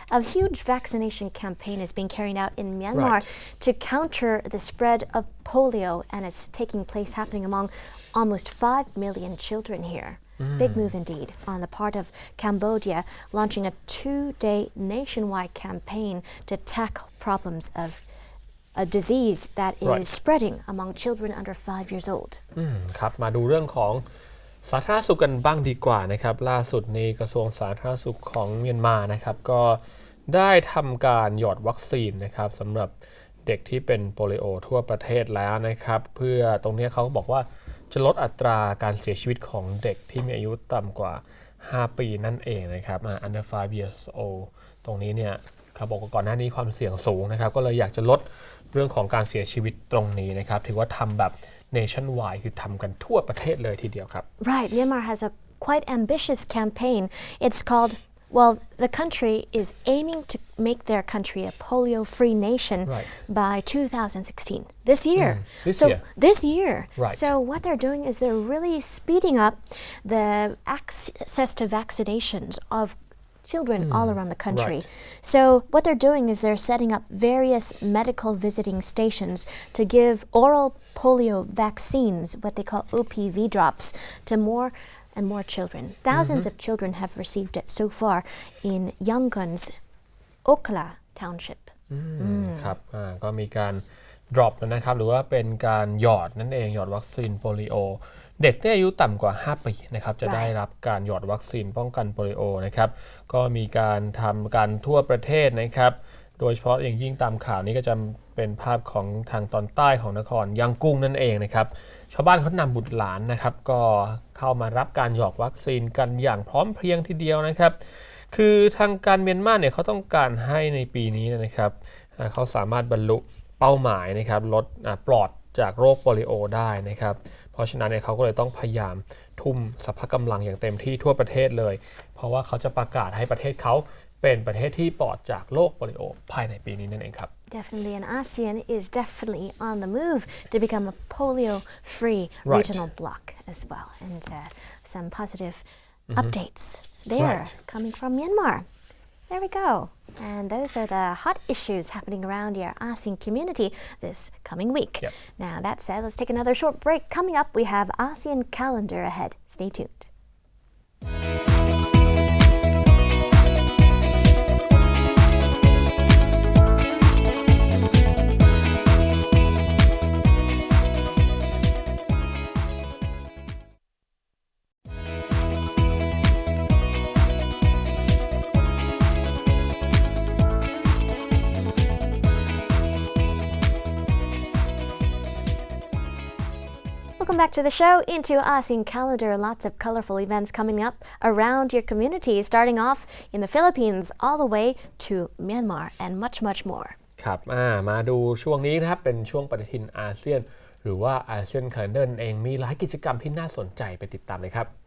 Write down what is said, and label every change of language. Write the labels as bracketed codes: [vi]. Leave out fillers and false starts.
[en] A huge vaccination campaign is being carried out in Myanmar to counter the spread of polio, and it's taking place happening among almost 5 million children here. Big move indeed on the part of Cambodia, launching a 2-day nationwide campaign to tackle problems of a disease that is spreading among children under 5 years old. [th] ครับมาดูเรื่องของสาธารณสุขกันบ้างดีกว่านะครับล่าสุดนี้กระทรวงสาธารณสุขของเมียนมานะครับก็ได้ทำการหยอดวัคซีนนะครับสำหรับ เด็กที่เป็นโปลิโอทั่วประเทศแล้วนะครับเพื่อตรงนี้เขาบอกว่าจะลดอัตราการเสียชีวิตของเด็กที่มีอายุต่ำกว่า5 ปีนั่นเองนะครับ [en] under 5 years old [th] ตรงนี้เนี่ยเขาบอกว่าก่อนหน้านี้ความเสี่ยงสูงนะครับก็เลยอยากจะลดเรื่องของการเสียชีวิตตรงนี้นะครับถือว่าทำแบบ nationwide คือทำกันทั่วประเทศเลยทีเดียวครับ [en] Right, Myanmar has a quite ambitious campaign. It's called, well, the country is aiming to make their country a polio-free nation by 2016. This year. This year. Right. So what they're doing is they're really speeding up the access to vaccinations of children all around the country. So what they're doing is they're setting up various medical visiting stations to give oral polio vaccines, what they call OPV drops, to more and more children. Thousands of children have received it so far in Yangon's Okla township. [th] ครับก็มีการ drop นะครับหรือว่าเป็นการหยอดนั่นเองหยอดวัคซีนโปลิโอเด็กที่อายุต่ำกว่า 5 ปีนะครับจะได้รับการหยอดวัคซีนป้องกันโปลิโอนะครับก็มีการทำการทั่วประเทศนะครับโดยเฉพาะอย่างยิ่งตามข่าวนี้ก็จะเป็นภาพของทางตอนใต้ของนครยังกุ้งนั่นเองนะครับชาวบ้านเขานำบุตรหลานนะครับก็เข้ามารับการหยอดวัคซีนกันอย่างพร้อมเพรียงทีเดียวนะครับ คือทางการเมียนมาเนี่ยเขาต้องการให้ในปีนี้นะครับเขาสามารถบรรลุเป้าหมายนะครับลดปลอดจากโรคโปลิโอได้นะครับเพราะฉะนั้นเนี่ยเขาก็เลยต้องพยายามทุ่มสรรพกำลังอย่างเต็มที่ทั่วประเทศเลยเพราะว่าเขาจะประกาศให้ประเทศเขาเป็นประเทศที่ปลอดจากโรคโปลิโอภายในปีนี้นั่นเองครับ [en] Definitely, and ASEAN is definitely on the move to become a polio-free regional bloc as well, and some positive updates there coming from Myanmar. There we go. And those are the hot issues happening around your ASEAN community this coming week. Now, that said, let's take another short break. Coming up, we have ASEAN calendar ahead. Stay tuned. Welcome back to the show. Into ASEAN calendar, lots of colorful events coming up around your community, starting off in the Philippines all the way to Myanmar and much more. [th] ครับมาดูช่วงนี้นะครับเป็นช่วงปฏิทินอาเซียนหรือว่า ASEAN Calendar เองมีหลายกิจกรรมที่น่าสนใจไปติดตามเลยครับ